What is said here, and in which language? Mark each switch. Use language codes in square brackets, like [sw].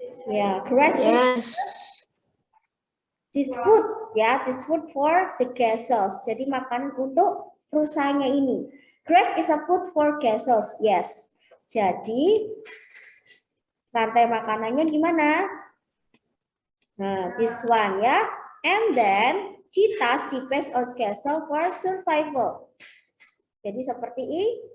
[en] Yeah, grass is this food ya, this food for the gazelles. [id] Jadi makanan untuk rusanya ini. [en] Grass is a food for gazelles. [id] Yes. Jadi rantai makanannya gimana? [en] Nah, this one ya. And then cheetahs depends on gazelle for survival. [id] Jadi seperti ini.